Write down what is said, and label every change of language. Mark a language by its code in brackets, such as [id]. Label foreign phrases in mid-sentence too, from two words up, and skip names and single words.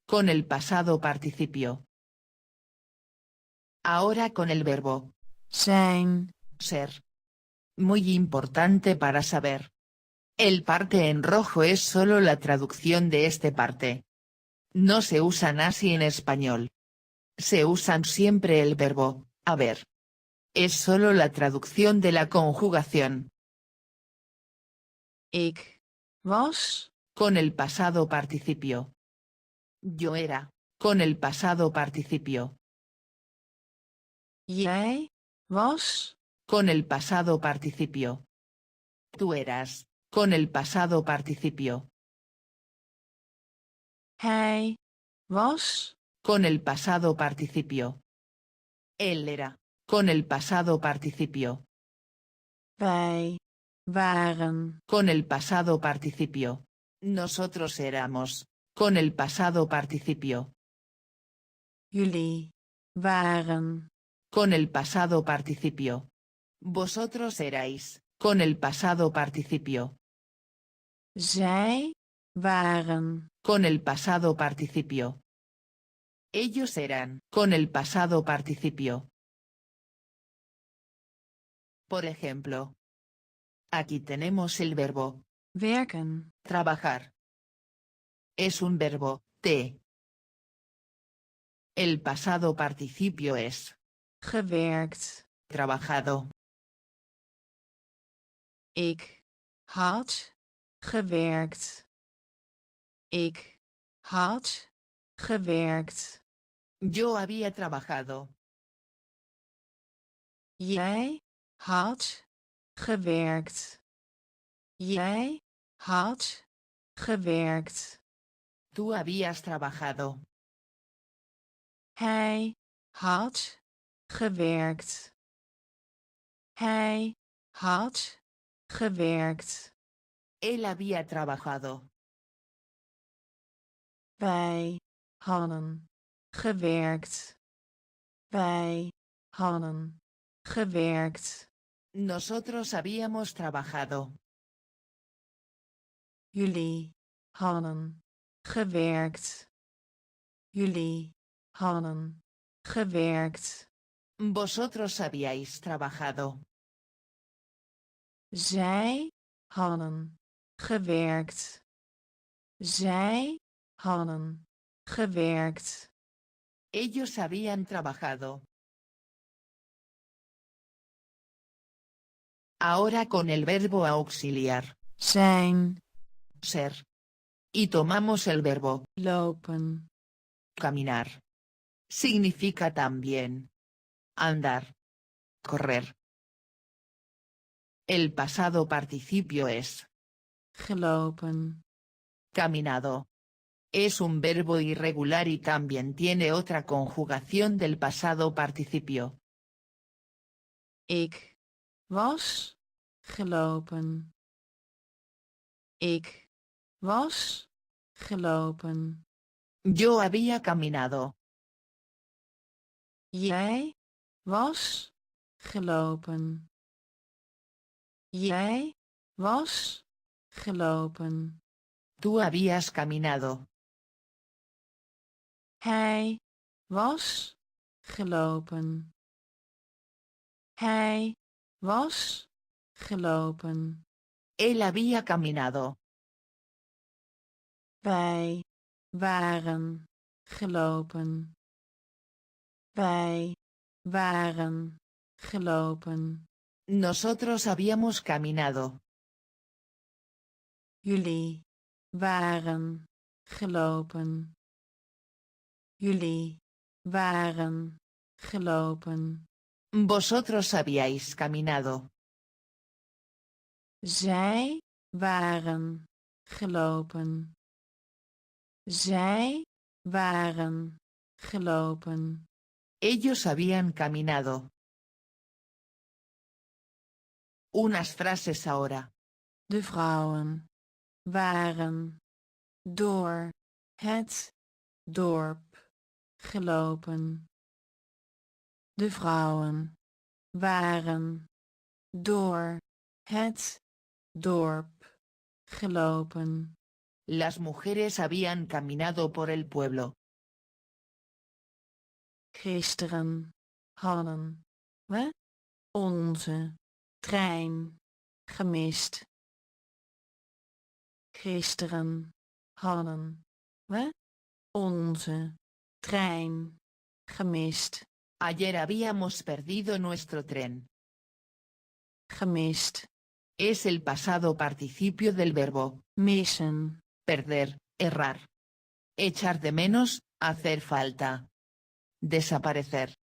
[es] Con el pasado participio. Ahora con el verbo. Zijn. Ser. Muy importante para saber. El parte en rojo es solo la traducción de este parte. No se usan así en español. Se usan siempre el verbo haber. Es solo la traducción de la conjugación. [nl] Ik was. [es] Con el pasado participio. Yo era. Con el pasado participio. [nl] Jij was. [es] Con el pasado participio. Tú eras. Con el pasado participio. [nl] Hij was. [es] Con el pasado participio. Él era. Con el pasado participio. [nl] Wij waren. [es] Con el pasado participio. Nosotros éramos. Con el pasado participio. [nl] Jullie waren. [es] Con el pasado participio. Vosotros erais. Con el pasado participio. [nl] Zij waren. [es] Con el pasado participio. Ellos eran. Con el pasado participio. Por ejemplo. Aquí tenemos el verbo. Werken. Trabajar. Es un verbo, te. El pasado participio es. Gewerkt. Trabajado. [nl] Ik had gewerkt. Ik had gewerkt. [es] Yo había trabajado. [nl] Jij had gewerkt. Jij had gewerkt. [es] Tú habías trabajado. [nl] Hij had gewerkt. Hij had gewerkt. [es] Él había trabajado. [nl] Wij hadden gewerkt. Wij hadden gewerkt. [es] Nosotros habíamos trabajado. [nl] Jullie hadden gewerkt. Jullie hadden gewerkt. [es] Vosotros habíais trabajado. [nl] Zij hadden gewerkt. Zij hadden gewerkt. [es] Ellos habían trabajado. Ahora con el verbo auxiliar. Zijn. Ser. Y tomamos el verbo. Lopen. Caminar. Significa también. Andar. Correr. El pasado participio es. Gelopen. Caminado. Es un verbo irregular y también tiene otra conjugación del pasado participio. [nl] Ik was gelopen. Ik was gelopen. [es] Yo había caminado. [nl] Jij was gelopen. Jij was gelopen. [es] Tú habías caminado. [nl] Hij was gelopen. Hij was gelopen. [es] Él había caminado. [nl] Wij waren gelopen. Wij waren gelopen. [es] Nosotros habíamos caminado. [nl] Jullie waren gelopen. Jullie waren gelopen. [es] Vosotros habíais caminado. [nl] Zij waren gelopen. Zij waren gelopen. [es] Ellos habían caminado. Unas frases ahora. [nl] De vrouwen waren door het dorp gelopen. De vrouwen waren door het dorp gelopen. [es] Las mujeres habían caminado por el pueblo. [nl] Gisteren hadden we onze trein gemist. Gisteren hadden we onze trein gemist. [es] Ayer habíamos perdido nuestro tren. Gemist. Es el pasado participio del verbo. Missen. Perder, errar. Echar de menos, hacer falta. Desaparecer.